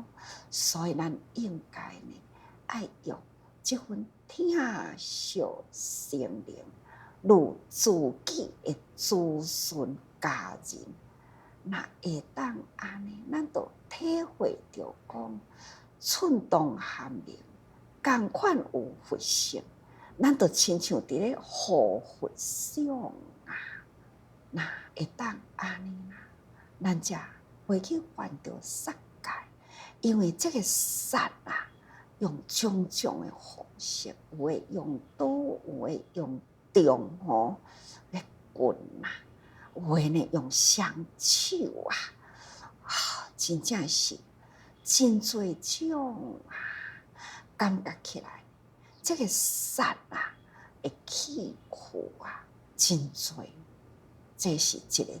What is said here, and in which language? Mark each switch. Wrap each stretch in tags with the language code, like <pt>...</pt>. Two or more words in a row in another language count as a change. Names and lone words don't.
<nan>所以咱应该呢，爱用这份疼惜心灵，如自己的子孙家人，那会当安尼，咱就体会着讲，寸动含灵，同款有佛性，咱就亲像伫咧护佛像啊，那会当安尼啦，咱才袂去犯着杀戒，因为这个杀啊，用种种的方式，有诶用刀，有诶用重吼来棍啊，有诶呢用双手啊，真正是真多种啊，感觉起来，这个杀啊的器具啊，真多，这是一个</nan>